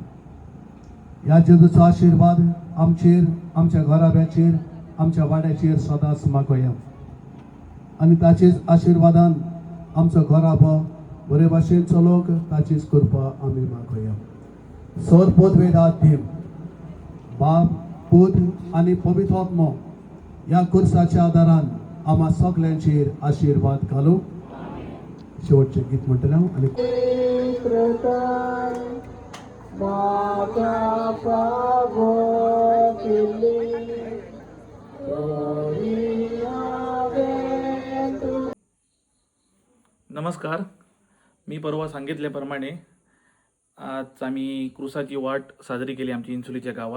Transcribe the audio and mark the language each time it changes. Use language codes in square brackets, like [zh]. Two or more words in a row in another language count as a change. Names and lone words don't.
[kok] ह्या जेजूचो आशिर्वाद आमचेर, आमच्या घराब्याचेर, आमच्या वाड्याचेर सदांच मागोया आनी ताचेच आशिर्वादान आमचो घराबो बरे भाशेन चलोवंक ताचीच कृपा आमी मागोया. सर पदवेदाद देव, बाप, पुत्र आनी पवित्र आत्मो ह्या कुर्साच्या आदारान आम्हा सगळ्यांचेर आशिर्वाद घालूं. शेवटचें गीत म्हणटलें हांव आनी नमस्कार. [mr] मी परवा सांगितल्याप्रमाणे आज आम्ही क्रूसाची वाट साजरी केली आमची इंचोलीच्या गावात.